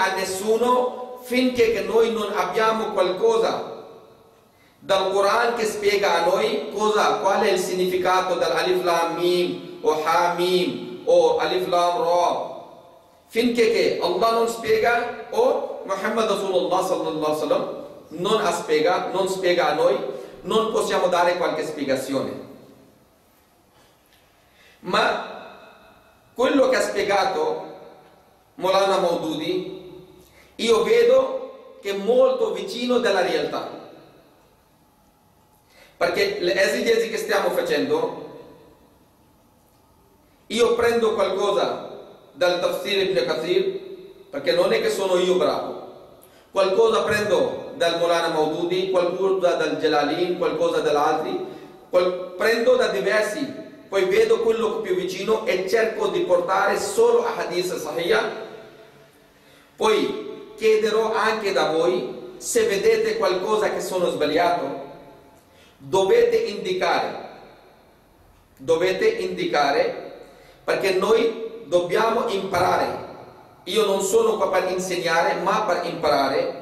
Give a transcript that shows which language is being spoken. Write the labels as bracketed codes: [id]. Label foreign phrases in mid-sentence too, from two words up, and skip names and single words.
[it] a nessuno finché che noi non abbiamo qualcosa dal Quran che spiega a noi qual è il significato dell'Alif Lam Mim o Ha Mim o Alif Lam Ra, finché che Allah non spiega o Muhammad Rasulullah [ar] sallallahu alaihi wasallam [it] non spiega a noi, non possiamo dare qualche spiegazione. Ma quello che ha spiegato Maulana Maududi io vedo che è molto vicino della realtà, perché le esegesi che stiamo facendo, io prendo qualcosa dal Tafsir Ibn Kathir, perché non è che sono io bravo, qualcosa prendo dal Maulana Maududi, qualcosa dal Jalalin, qualcosa dall'altri, prendo da diversi, poi vedo quello più vicino e cerco di portare solo a [ar] hadith sahih. [it] Poi chiederò anche da voi, se vedete qualcosa che sono sbagliato, dovete indicare, perché noi dobbiamo imparare. Io non sono qua per insegnare, ma per imparare.